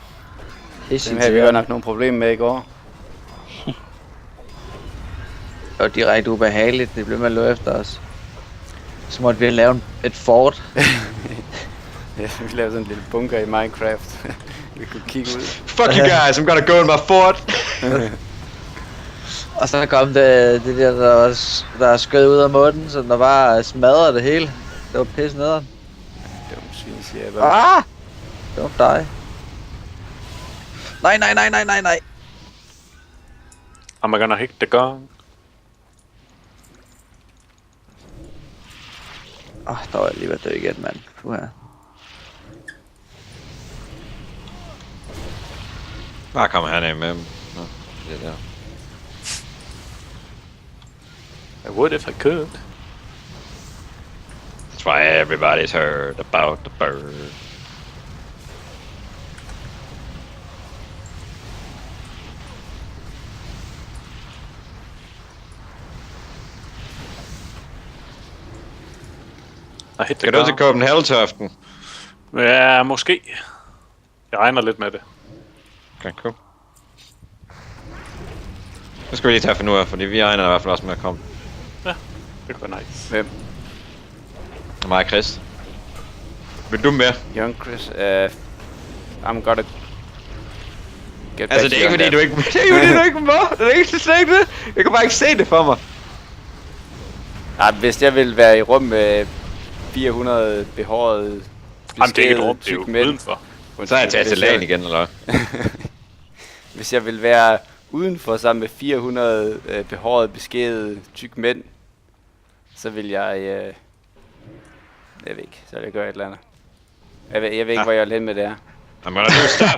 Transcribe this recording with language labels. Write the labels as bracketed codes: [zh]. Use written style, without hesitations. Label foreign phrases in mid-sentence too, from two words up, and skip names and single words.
[da] Det havde vi godt nok nogle problemer med i går. Det var direkte ubehageligt, det blev med at løbe efter os. Så måtte vi lave et fort. Ja, vi lavede sådan en lille bunker i Minecraft. Vi kunne kigge ud. [en] Fuck you guys, I'm gonna go in my fort! [da] Og så kom det der skød ud af munden, så der bare smadrede det hele. Det var pisse nederen. Dum svin, siger jeg bare. [en] Ah! Don't die. [da] Nej. [en] I'm gonna hit the gong. [da] Der var jeg lige ved at dø igen, mand. Bare kom herned med dem. Nå, det der. [en] I would if I could. That's why everybody's heard about the bird. [da] Skal du til Copenhagen-Toften? Ja, måske. Jeg regner lidt med det. [en] Okay, cool. [da] Nu skal vi lige tage for nu af, fordi vi regner i hvert fald også med at komme. Ja, det kunne være nice. Hvem? Og mig og Chris. Vil du med? [en] Young Chris, I'm gonna get [da] Altså, det er ikke fordi du ikke... Det er ikke fordi du ikke må! Det er ikke slet ikke det! Jeg kan bare ikke se det for mig. Nej, hvis jeg ville være i rum med 400 behårede Jamen, det er ikke et rum, det er jo udenfor. Så er jeg taget til lagen igen, eller hvad? Hvis jeg ville være udenfor sammen med 400 behårede, beskædede, tyk mænd, så vil jeg... jeg ved ikke, så vil jeg gøre et eller andet. Jeg ved ikke, hvor jeg vil hen med det her. [en] I'm gonna do stuff.